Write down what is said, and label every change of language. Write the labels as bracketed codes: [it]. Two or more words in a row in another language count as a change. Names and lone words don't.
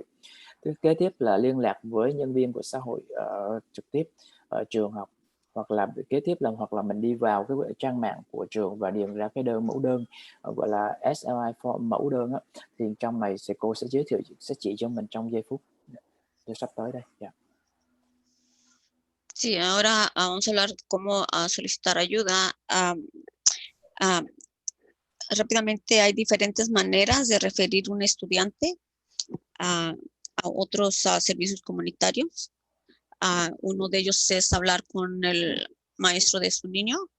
[vi] Kế tiếp là liên lạc với nhân viên của xã hội trực tiếp ở trường học, hoặc là kế tiếp là mình đi vào cái trang mạng của trường và điền ra cái mẫu đơn gọi là [en] SLI form, [vi] mẫu đơn á, thì trong này cô sẽ giới thiệu, sẽ chỉ cho mình trong giây phút sắp tới đây. [en] Yeah. [es] Sí, ahora vamos a hablar cómo solicitar ayuda. Rápidamente, hay diferentes maneras de referir un estudiante a otros servicios comunitarios. Uno de ellos es hablar con el maestro de su niño.